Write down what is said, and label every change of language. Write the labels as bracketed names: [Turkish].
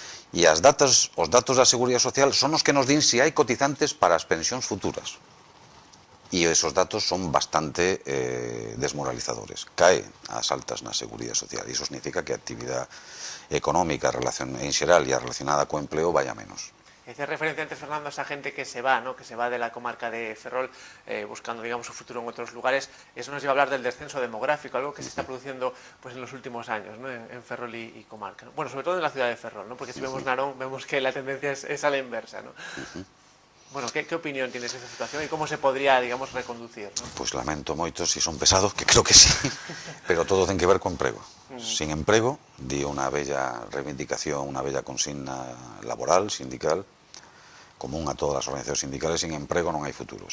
[Galician] E os datos da Seguridade Social son os que nos din se hai cotizantes para as pensións futuras. E esos datos son bastante desmoralizadores. Cae as altas na Seguridade Social. E iso significa que a actividade económica en xeral e a relacionada co empleo vai a menos. [Spanish] Que hacía referencia antes, Fernando, a esa gente que se va, ¿no? Que se va de la comarca de Ferrol buscando, digamos, su futuro en otros lugares. Eso nos lleva a hablar del descenso demográfico, algo que se está produciendo pues, en los últimos años, ¿no? En Ferrol y comarca, ¿no? Bueno, sobre todo en la ciudad de Ferrol, ¿no? Porque si vemos Narón, vemos que la tendencia es a la inversa, ¿no? Bueno, ¿qué opinión tienes de esa situación y cómo se podría, digamos, reconducir, ¿no? [Galician] Pois lamento moito si son pesados, que creo que sí, pero todo ten que ver co emprego. Sin emprego, di unha bella reivindicación, unha bella consigna laboral, sindical, común a todas as organizacións sindicales, sin emprego non hai futuro.